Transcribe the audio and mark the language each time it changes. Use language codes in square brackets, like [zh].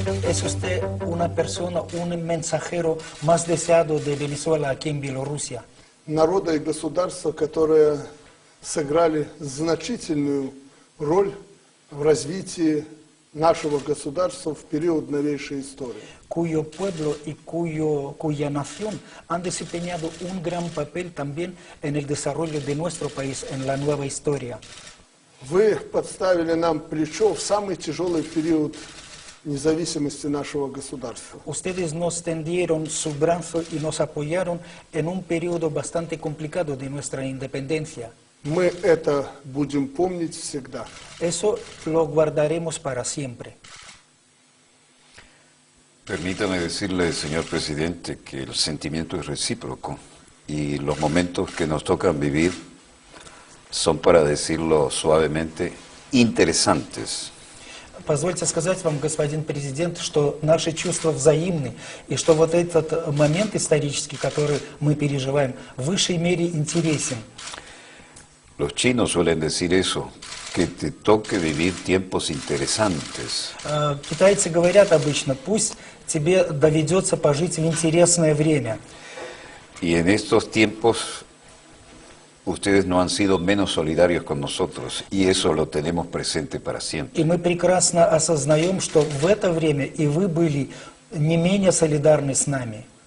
[es] ¿Es usted una persona, un mensajero más deseado de Venezuela aquí en Bielorrusia? [ru] Народа и государства, которые сыграли значительную роль в развитии нашего государства в период новейшей истории. [es] Cuyo pueblo y cuya nación han desempeñado un gran papel también en el desarrollo de nuestro país, en la nueva historia. [ru] Вы подставили нам плечо в самый тяжелый период независимости нашего государства. [es] Ustedes nos tendieron su brazo y nos apoyaron en un periodo bastante complicado de nuestra independencia. [ru] Мы это будем помнить всегда. [es] Eso lo guardaremos para siempre. Permítame decirle, señor presidente, que el sentimiento es recíproco y los momentos que nos tocan vivir son, para decirlo suavemente, interesantes. [ru] Позвольте сказать вам, господин президент, что наши чувства взаимны, и что вот этот момент исторический, который мы переживаем, в высшей мере интересен. [es] Los chinos suelen decir eso, que te toque vivir tiempos interesantes. [ru] Китайцы говорят обычно, пусть тебе доведется пожить в интересное время. [es] Y en estos tiempos ustedes no han sido menos solidarios con nosotros, y eso lo tenemos presente para siempre. [ru] И мы прекрасно осознаем, что в это время и вы были не менее солидарны с нами.